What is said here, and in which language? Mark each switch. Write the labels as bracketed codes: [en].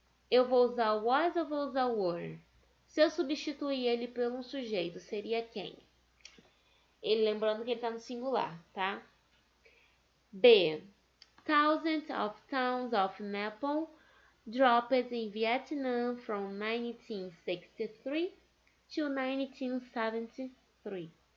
[pt] Eu vou usar o was ou vou usar o were? Se eu substituir ele por um sujeito, seria quem? Ele, lembrando que ele está no singular, tá? B. [en] Thousands of tons of napalm dropped in Vietnam from 1963 to 1973.